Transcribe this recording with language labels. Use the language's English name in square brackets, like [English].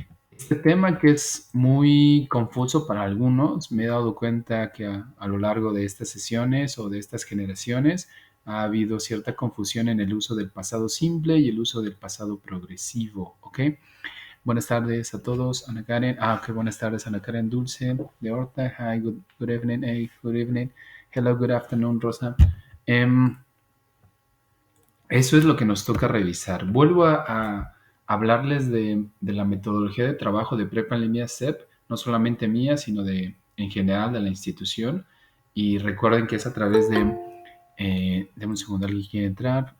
[Spanish] Este tema que es muy confuso para algunos, me he dado cuenta que a lo largo de estas sesiones o de estas generaciones ha habido cierta confusión en el uso del pasado simple y el uso del pasado progresivo, ¿ok? Buenas tardes a todos, Ana Karen. Ok, buenas tardes, Ana Karen Dulce de Horta. [English] Hi, good evening, hey, good evening. Hello, good afternoon, Rosa. [Spanish] Em, Eso es lo que nos toca revisar. Vuelvo a hablarles de la metodología de trabajo de Prepa en línea CEP, no solamente mía, sino en general de la institución. Y recuerden que es a través de un segundo, alguien quiere entrar.